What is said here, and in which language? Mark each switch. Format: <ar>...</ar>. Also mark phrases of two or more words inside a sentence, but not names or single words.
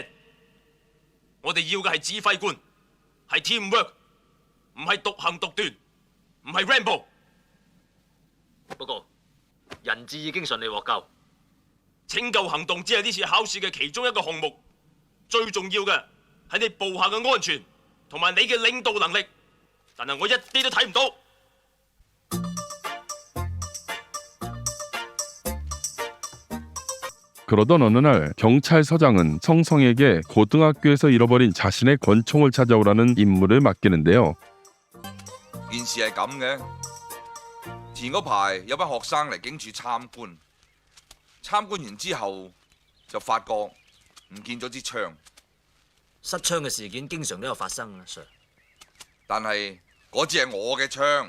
<yue>我哋要嘅係指揮官，係 teamwork， 唔係獨行獨斷，唔係 Rambo。報告，人質已經順利獲救。拯救行動只係呢次考試嘅其中一個項目，最重要嘅係你部下嘅安全同埋你嘅領導能力。但係我一啲都睇唔到。</yue> <ko>그러던 어느 날 경찰서장은 성성에게 고등학교에서 잃어버린 자신의 권총을 찾아오라는 임무를 맡기는데요.</ko> <yue>件事係咁嘅，前嗰排有班學生嚟警署參觀，參觀完之後就發覺唔見咗支槍。失槍嘅事件經常都有發生啊 ，Sir。但係嗰支係我嘅槍。</yue>